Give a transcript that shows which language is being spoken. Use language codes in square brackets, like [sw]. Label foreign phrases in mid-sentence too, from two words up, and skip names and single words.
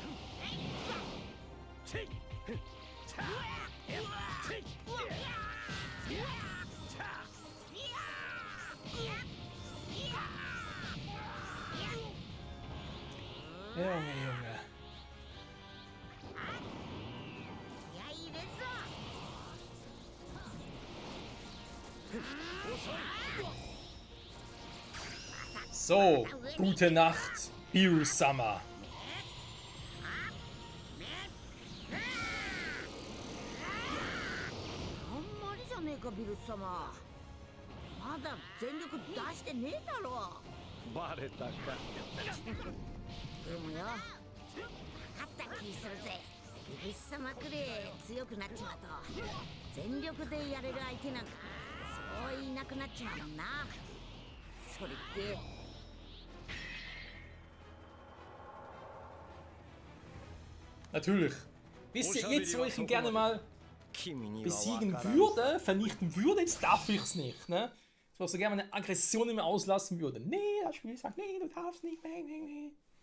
[de] Junge, Junge. So, gute Nacht, Biru-sama. [ja] ビルス様、まだ全力出してねえだろ。バレたか。でもよ、分かった気するぜ。ビルス様くれ強くなっちまうと全力でやれる相手なんかそういなくなっちまうもんな。それって [de] Natürlich. Wisst ihr, jetzt wo ich ihn gerne mal besiegen würde, vernichten würde, jetzt darf ich es nicht, ne? wo so gerne meine Aggression immer auslassen würde. Nee, das Spiel sagt, nee, du darfst nicht, nee.